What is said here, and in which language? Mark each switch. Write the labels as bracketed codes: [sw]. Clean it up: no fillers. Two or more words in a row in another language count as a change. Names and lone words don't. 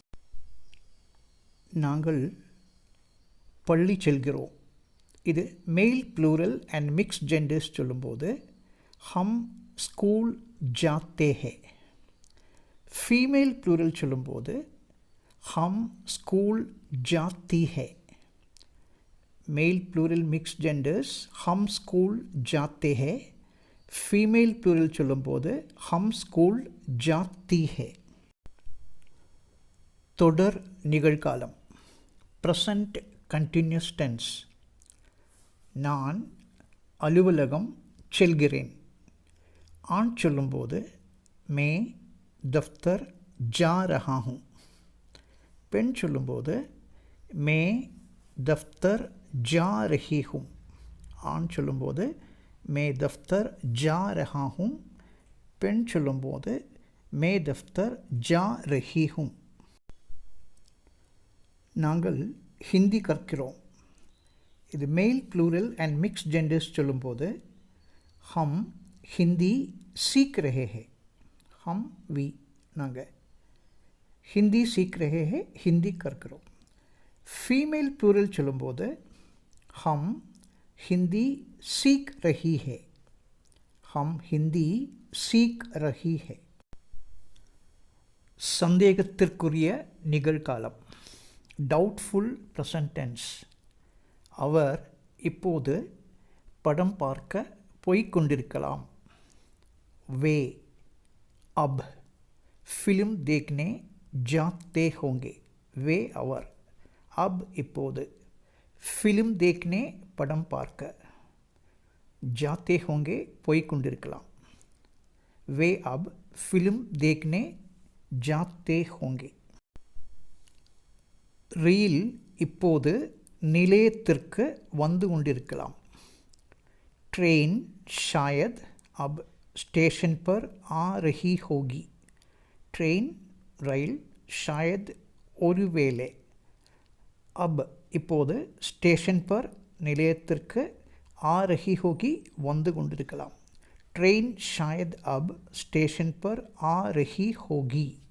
[ta] நாங்கள் பள்ளி செல்கிறோம். [en] இது male plural and mixed genders சொல்லும்போது [hi] हम स्कूल जाते हैं. [en] female plural [hi] சொல்லும்போது हम स्कूल जाती हैं. [en] male plural mix genders [hi] हम स्कूल जाते हैं. [en] female plural [hi] चलुம்போது हम स्कूल जाती है. [ta] தொடர் நிகழ்காலம் [en] present continuous tense. [ta] நான் அலுவலகம் செல்கிறேன். ஆண் சொல்லும்போது [hi] मैं दफ़्तर जा रहा हूँ. [ta] பெண் சொல்லும்போது [hi] मैं दफ़्तर जा रही हूँ. [ta] ஆண் சொல்லும்போது [hi] मैं दफ़्तर जा रहा हूँ, [ta] பெண் சொல்லும்போது [hi] मैं दफ़्तर जा रही हूँ. [ta] நாங்கள் ஹிந்தி கற்கிறோம். [hi] இது [en] male plural and mixed genders [hi] சொல்லும்போது हम हिंदी सीख रहे हैं. ஹம் வி நாங்கள் हिंदी सीख रहे हैं, [ta] ஹிந்தி கற்கிறோம். [en] female plural [hi] சொல்லும்போது हम हिंदी सीख रही है. हम हिंदी सीख रही है. [ta] சந்தேகத்திற்குரிய நிகழ்காலம் [en] doubtful present tense. [ta] அவர் இப்போது படம் பார்க்க போய்கொண்டிருக்கலாம். [hi] वे अब फ़िल्म देखने जाते होंगे. [ta] வே அவர், அப் இப்போது, [hi] फिल्म देखने [ta] படம் பார்க்க, [hi] जाते होंगे போய்கொண்டிருக்கலாம். वे अब फिल्म देखने जाते होंगे. [ta] ரயில் இப்போது நிலையத்திற்கு வந்து கொண்டிருக்கலாம். [hi] ट्रेन शायद अब स्टेशन पर आ रही होगी. ट्रेन ரயில், शायद ஒருவேளை, अब இப்போது स्टेशन पर நிலையத்திற்கு, आ रही होगी [ta] வந்து கொண்டிருக்கலாம். [hi] ट्रेन शायद अब स्टेशन पर आ रही होगी.